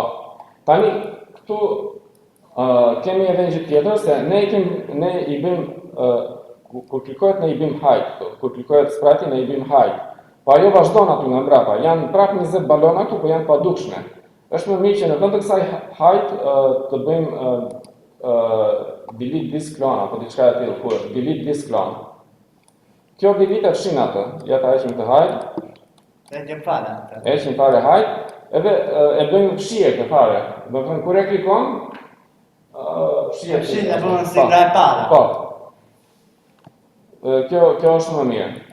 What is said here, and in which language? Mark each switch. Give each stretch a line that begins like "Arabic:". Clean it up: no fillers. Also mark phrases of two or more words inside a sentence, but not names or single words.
Albanian: Tani këtu kemi edhe një gjë tjetër se ne i bëjmë kur klikohet ne i bëjmë hide këtu. Kur klikohet sprite ne i bëjmë hide. Po ajo vazhdon aty nga mbrapa. Janë prapë 20 balona këtu, po janë padukshme. Është më mirë që në vend të kësaj hide të bëjmë
English: delete this clone
Albanian: apo diçka e tillë,
English: delete this clone.
Albanian: Kjo delete fshin atë. Ja ta heqim të hide. Heqim fare hide. Edhe e bëjmë fshije këtë fare. Do të thënë kur e klikon, fshije e bën si nga e para. Po. Kjo është më mirë.